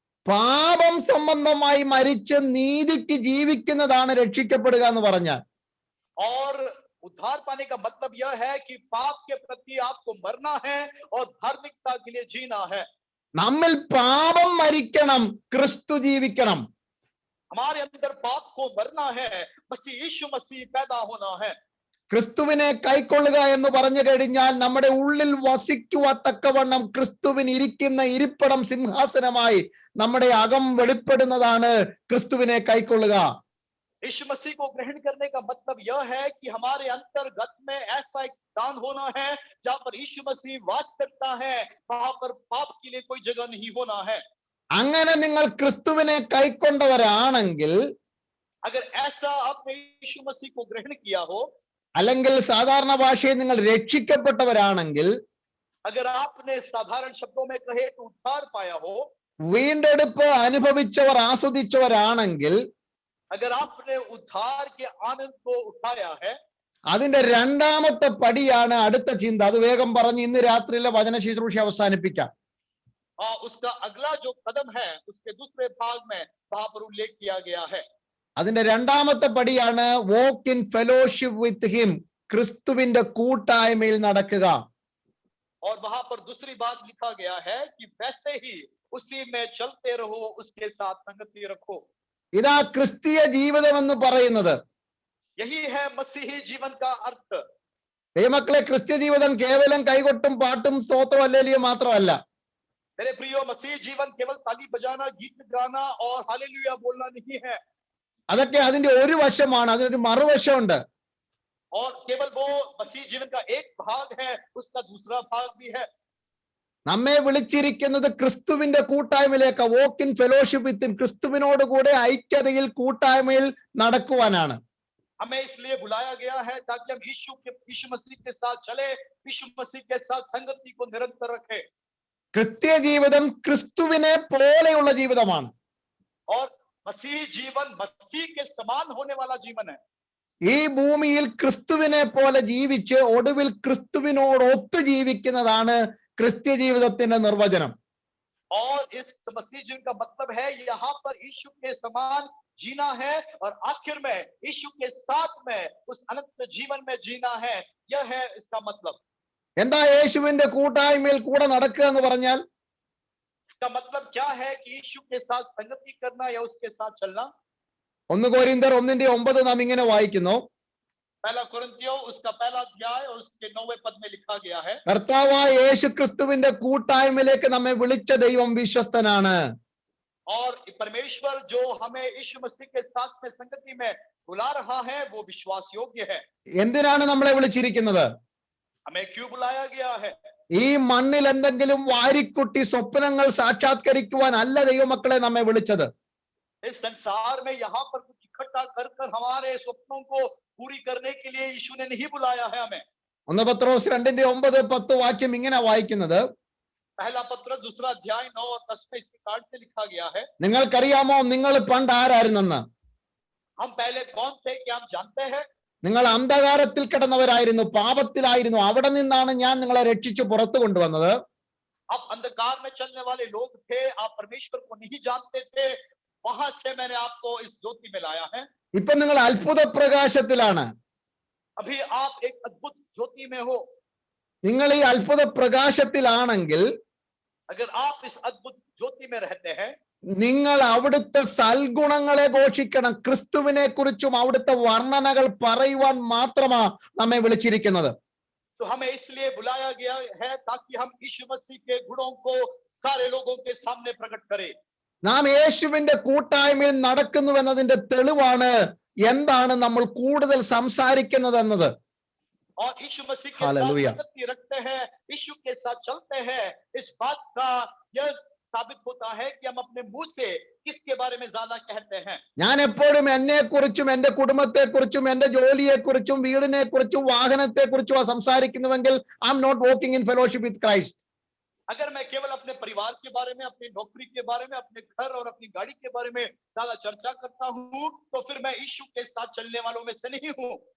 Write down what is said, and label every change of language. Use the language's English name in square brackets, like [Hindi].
[Malayalam] പാപം സംബന്ധമായി മരിച്ച് നീതിക്ക് ജീവിക്കുന്നതാണ് രക്ഷിക്കപ്പെടുക എന്ന് പറഞ്ഞാൽ. [Hindi] और उद्धार पाने का मतलब यह है कि पाप के प्रति आपको मरना है और धार्मिकता के लिए जीना है। [Malayalam] നമ്മിൽ പാപം മരിക്കണം, ക്രിസ്തു ജീവിക്കണം. [Hindi] हमारे अंदर पाप को मरना है, मसीह यीशु मसीह पैदा होना है। [Malayalam] ക്രിസ്തുവിനെ കൈക്കൊള്ളുക എന്ന് പറഞ്ഞു കഴിഞ്ഞാൽ നമ്മുടെ ഉള്ളിൽ വസിക്കുവത്തക്കവണ്ണം ക്രിസ്തുവിന് ഇരിക്കുന്ന ഇരിപ്പിടം സിംഹാസനമായി നമ്മുടെ അകം വെളിപ്പെടുന്നതാണ് ക്രിസ്തുവിനെ കൈക്കൊള്ളുക. [Hindi] यीशु मसीह को ग्रहण करने का मतलब यह है कि हमारे अंतर्गत में ऐसा एक स्थान होना है जहां पर यीशु मसीह वास करता है, वहां पर पाप के लिए कोई जगह नहीं होना है। [Malayalam] അങ്ങനെ നിങ്ങൾ ക്രിസ്തുവിനെ കൈക്കൊണ്ടവരാണെങ്കിൽ, [Hindi] अगर ऐसा आपने यीशु मसीह को ग्रहण किया हो, [Malayalam] അല്ലെങ്കിൽ സാധാരണ ഭാഷയിൽ നിങ്ങൾ രക്ഷിക്കപ്പെട്ടവരാണെങ്കിൽ, [Hindi] अगर आपने साधारण शब्दों में कहे तो उद्धार पाया हो, [Malayalam] വീണ്ടെടുപ്പ് അനുഭവിച്ചവർ ആസ്വദിച്ചവരാണെങ്കിൽ, [Hindi] अगर आपने उद्धार के आनंद को उठाया है, [Malayalam] അതിന്റെ രണ്ടാമത്തെ പടിയാണ് അടുത്ത ചിന്ത. അത് വേഗം പറഞ്ഞ് ഇന്ന് രാത്രിയിലെ വചന ശുശ്രൂഷ അവസാനിപ്പിക്കാം. [Hindi] उसका अगला जो कदम है उसके दूसरे भाग में वहां पर उल्लेख किया गया है। [Malayalam] അതിന്റെ രണ്ടാമത്തെ പടിയാണ് [English] walk in fellowship with him, [Malayalam] ക്രിസ്തുവിന്റെ കൂട്ടായ്മയിൽ നടക്കുക. [Hindi] और वहां पर दूसरी बात लिखा गया है कि वैसे ही उसी में चलते रहो, उसके साथ संगति रखो। [Malayalam] ഇതാ ക്രിസ്തീയ ജീവിതം എന്ന് പറയുന്നത്. [Hindi] यही है मसीही जीवन का अर्थ। [Malayalam] ദൈവമക്കളെ, ക്രിസ്ത്യ ജീവിതം കേവലം കൈകൊട്ടും പാട്ടും സ്തോത്രം ഹല്ലേലൂയ മാത്രമല്ല. [Hindi] मेरे प्रियो, मसीह जीवन केवल ताली बजाना, गीत गाना और हालेलुया बोलना नहीं है, [Malayalam] അതൊക്കെ അതിന്റെ ഒരു വശമാണ്. അതിനൊരു മറുവശമുണ്ട്. [Hindi] और केवल वो मसीह जीवन का एक भाग है, उसका दूसरा भाग भी है. [Malayalam] നമ്മെ വിളിച്ചിരിക്കുന്നത് ക്രിസ്തുവിന്റെ കൂട്ടായ്മയിലേക്ക്, [English] walk in fellowship with him, [Malayalam] ക്രിസ്തുവിനോട് കൂടെ ഐക്യതയിൽ കൂട്ടായ്മയിൽ നടക്കുവാനാണ്. [Hindi] हमें इसलिए बुलाया गया है ताकि हम यीशु मसीह के साथ चले, यीशु मसीह के साथ संगति को निरंतर रखें. [Malayalam] ക്രിസ്ത്യ ജീവിതം ക്രിസ്തുവിനെ പോലെയുള്ള ജീവിതമാണ്. [Hindi] और मसीह जीवन मसीह के समान होने वाला जीवन है. [Malayalam] ഈ ഭൂമിയിൽ ക്രിസ്തുവിനെ പോലെ ജീവിച്ച് ഒടുവിൽ ക്രിസ്തുവിനോട് ഒത്തു ജീവിക്കുന്നതാണ് ക്രിസ്ത്യ ജീവിതത്തിന്റെ നിർവചനം. [Hindi] और इस मसीह जीवन का मतलब है यहाँ पर यीशु के समान जीना है और आखिर में यीशु के साथ में उस अनंत जीवन में जीना है. यह है इसका मतलब. [Malayalam] എന്താ യേശുവിന്റെ കൂട്ടായ്മയിൽ കൂടെ നടക്കുക എന്ന് പറഞ്ഞാൽ? [Hindi] इसका मतलब क्या है कि यीशु के साथ संगति करना या उसके साथ चलना. [Malayalam] 1 കൊരിന്ത്യർ 1:9 നാം ഇങ്ങനെ വായിക്കുന്നു. [Hindi] पहला कुरिन्थियों उसका पहला अध्याय और उसके 9वें पद में लिखा गया है, [Malayalam] കർത്താവായ യേശു ക്രിസ്തുവിന്റെ കൂട്ടായ്മയിലേക്ക് നമ്മെ വിളിച്ച ദൈവം വിശ്വസ്തനാണ്. [Hindi] और परमेश्वर जो हमें यीशु मसीह के साथ में संगति में बुला रहा है वो विश्वास योग्य है. [Malayalam] എന്തിനാണ് നമ്മളെ വിളിച്ചിരിക്കുന്നത്? [Hindi] हमें क्यों बुलाया गया है? [Malayalam] ഈ മണ്ണിൽ എന്തെങ്കിലും വാരിക്കുട്ടി സ്വപ്നങ്ങൾ സാക്ഷാത്കരിക്കുവാൻ അല്ല ദൈവമക്കളെ നമ്മെ വിളിച്ചത്. [Hindi] इस संसार में यहाँ पर कुछ इकट्ठा कर हमारे स्वप्नों को पूरी करने के लिए यीशु ने नहीं बुलाया है हमें. [Malayalam] 1 പത്രോസ് 2:9-10 വാക്യം ഇങ്ങനെ വായിക്കുന്നത്. [Hindi] पहला पत्र दूसरा अध्याय 9 और 10 में इस प्रकार से लिखा गया है, [Malayalam] നിങ്ങൾക്കറിയാമോ നിങ്ങൾ പണ്ട് ആരായിരുന്നെന്ന്? [Hindi] हम पहले कौन थे क्या हम जानते हैं? [Malayalam] നിങ്ങൾ അന്ധകാരത്തിൽ കിടന്നവരായിരുന്നു, പാപത്തിലായിരുന്നു. അവിടെ നിന്നാണ് ഞാൻ നിങ്ങളെ രക്ഷിച്ചു പുറത്തു കൊണ്ടുവന്നത്. [Hindi] आप अंधकार में चलने वाले लोग थे, आप परमेश्वर को नहीं जानते थे, वहां से मैंने आपको इस ज्योति में लाया है. [Malayalam] ഇപ്പൊ നിങ്ങൾ അത്ഭുത പ്രകാശത്തിലാണ്. [Hindi] अभी आप एक अद्भुत ज्योति में हो. [Malayalam] നിങ്ങൾ ഈ അത്ഭുത പ്രകാശത്തിലാണെങ്കിൽ [Hindi] अगर आप इस अद्भुत ज्योति में रहते हैं, [Malayalam] നിങ്ങൾ അവിടുത്തെ സൽഗുണങ്ങളെ ഘോഷിക്കണം. ക്രിസ്തുവിനെ കുറിച്ചും അവിടുത്തെ വർണ്ണനകൾ പറയുവാൻ മാത്രമാ നമ്മെ വിളിച്ചിരിക്കുന്നത്. [Hindi] तो हमें इसलिए बुलाया गया है ताकि हम यीशु मसीह के गुणों को सारे लोगों के सामने प्रकट करें. [Malayalam] നാം യേശുവിന്റെ കൂട്ടായ്മയിൽ നടക്കുന്നു എന്നതിന്റെ തെളിവാണ് എന്താണ് നമ്മൾ കൂടുതൽ സംസാരിക്കുന്നത് എന്നത്. [Hindi] और यीशु मसीह के हालेलुया. साथ संगति रखते हैं, यीशु के साथ चलते हैं, इस बात का यह साबित होता है कि हम अपने मुंह से किसके बारे में ज्यादा कहते हैं. [Malayalam] ഞാൻ എപ്പോഴും എന്നെ കുറിച്ചും എന്റെ കുടുംബത്തെ കുറിച്ചും എന്റെ ജോലിയെ കുറിച്ചും വീടിനെ കുറിച്ചും വാഹനത്തെ കുറിച്ചും സംസാരിക്കുന്നുവെങ്കിൽ [English] I'm not walking in fellowship with Christ. [Hindi] अगर मैं केवल अपने परिवार के बारे में, अपनी नौकरी के बारे में, अपने घर और अपनी गाड़ी के बारे में ज्यादा चर्चा करता हूँ तो फिर मैं यीशु के साथ चलने वालों में से नहीं हूँ.